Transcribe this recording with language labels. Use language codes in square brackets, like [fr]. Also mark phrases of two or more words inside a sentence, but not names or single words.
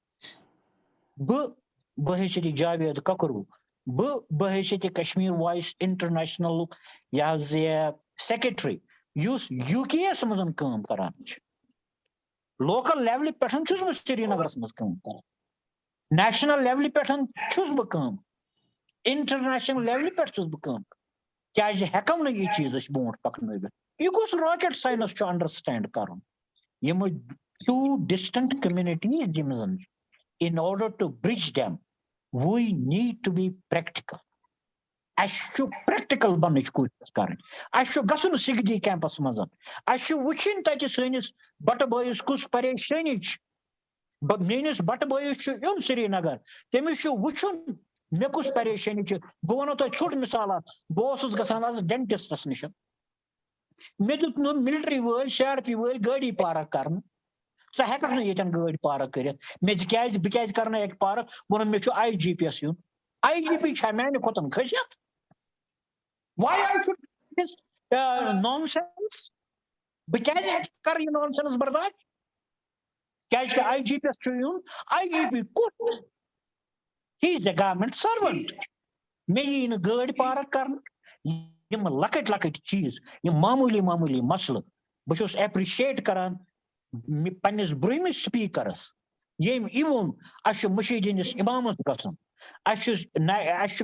[ks] بہٕ حیثیتِ جاوید ککروٗ بہٕ حیثیتِ کشمیٖر وایس انٹرنیشنلُک یہِ حظ یہِ سیکرٹری یُس UKS منٛز کٲم کران چھِ [en] local level [ks] پٮ۪ٹھ چھُس بہٕ سرینگرس منٛز کٲم کران [en] national level [ks] پٮ۪ٹھ چھُس بہٕ کٲم [en] international level [ks] پٮ۪ٹھ چھُس بہٕ کٲم کیازِ ہٮ۪کو نہٕ یہِ چیٖز أسۍ برونٛٹھ پکنٲوِتھ یہِ گوٚژھ [en] rocket science [ks] چھُ انڈرسٹینڈ کرُن یِم [en] 2 distant communities [ks] یِم زن [en] in order to bridge them we need to be practical [ks] اَسہِ چھُ پریکٹِکل بننٕچ کوٗشش کرٕنۍ اَسہِ چھُ گژھُن سِگدی کیمپس منٛز اَسہِ چھُ وٕچھِنۍ تتہِ سٲنِس بٹہٕ بٲیِس کُس پریشٲنی چھِ میٲنِس بٹہٕ بٲیِس چھُ یُن سرینگر تٔمِس چھُ وٕچھُن مےٚ کُس پریشٲنی چھِ بہٕ وَنو تۄہہِ ژھوٚٹ مِثال اکھ بہٕ اوسُس گژھان آز ڈینٹسٹس نِش مےٚ دیُت نہٕ ملٹری وٲلۍ CRP وٲلۍ گٲڑی پارک کرنہٕ ژٕ ہٮ۪ککھ نہٕ ییٚتٮ۪ن گٲڑۍ پارک کٔرِتھ مےٚ کیازِ بہٕ کیازِ کرنہٕ اَکہِ پارک ووٚنُن مےٚ چھُ IGP یس یُن IGP چھا میانہِ کھۄتن کھٔسِتھ [en] why I should this nonsense [ks] بہٕ کیازِ کرٕ یہِ nonsense برداشت کیازِ کہِ IGP یس چھُ یُن IGP کُس [en] he is a government servant [ks] مےٚ یی نہٕ گٲڑۍ پارک کرنہٕ یِم لۄکٕٹۍ لۄکٕٹۍ چیٖز یِم معموٗلی معموٗلی مسلہٕ بہٕ چھُس ایپرِشیٹ کران پننِس برٛوہمِس سپیٖکرس ییٚمۍ یہِ ووٚن اَسہِ چھُ مٔشیٖد ہٕنٛدِس اِمامس گژھُن اَسہِ چھُ